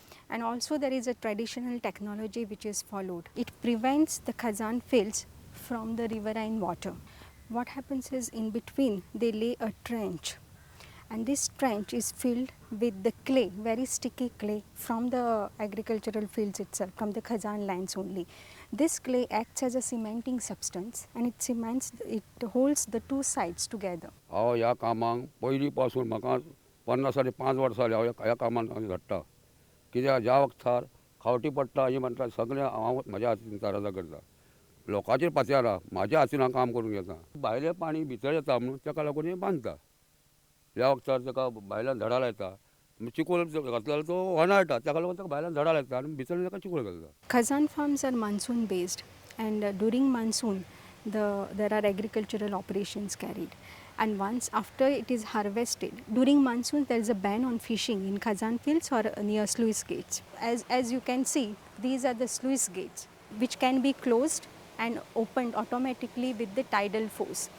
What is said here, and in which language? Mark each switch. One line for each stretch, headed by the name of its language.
English: And also there is a traditional technology which is followed. It prevents the Kazan fields from the riverine water. What happens is, in between they lay a trench, And this trench is filled with the clay, very sticky clay from the agricultural fields itself, from the Kazan lands only. This clay acts as a cementing substance and it holds the two sides together.
Konkani: ह्या कामाक पयलीं पासून म्हाका 50 वर्सां जाली हांव ह्या कामान घडटा कित्याक ज्या वखदार खावटी पडटा ही म्हणटा सगळें हांव म्हाज्या हातीन तारादा करता लोकांचेर पातयना म्हाज्या हातीन हांव काम करून घेता भायलें पाणी भितर येता म्हणून ताका लागून हें बांदता ह्या वखदार ताका भायल्यान झाडां लायता चिकोल घातलेलो तो होनाळटा ताका लागून ताका भायल्यान झाडां लायता आनी भितर ताका चिकोल घालता.
English: Kazan farms are monsoon based and during monsoon there are agricultural operations carried. And once after it is harvested, during monsoon there is a ban on fishing in Kazan fields or near sluice gates. As you can see, these are the sluice gates which can be closed and opened automatically with the tidal force.